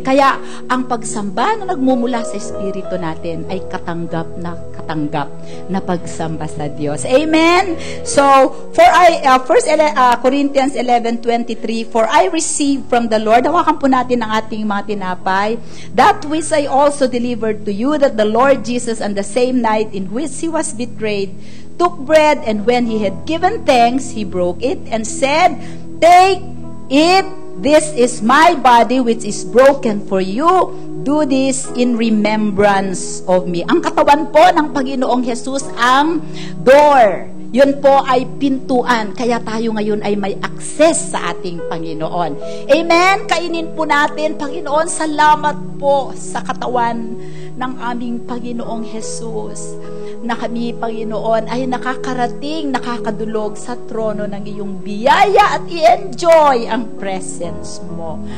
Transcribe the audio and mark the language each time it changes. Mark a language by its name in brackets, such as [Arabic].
[Filipino] Kaya, ang pagsamba na nagmumula sa espiritu natin ay katanggap na pagsamba sa Diyos. Amen. [English] So, for Corinthians 11:23, for I received from the Lord, [Filipino] hawakan po natin ang ating mga tinapay, [English] that which I also delivered to you, that the Lord Jesus on the same night in which he was betrayed, took bread, and when he had given thanks, he broke it and said, "Take it, this is my body which is broken for you. Do this in remembrance of me." [Filipino] Ang katawan po ng Panginoong Jesus ang door. Yun po ay pintuan. Kaya tayo ngayon ay may access sa ating Panginoon. Amen? Kainin po natin, Panginoon, salamat po sa katawan ng aming Panginoong Jesus, na kami, Panginoon, ay nakakarating, nakakadulog sa trono ng iyong biyaya at i-enjoy ang presence mo.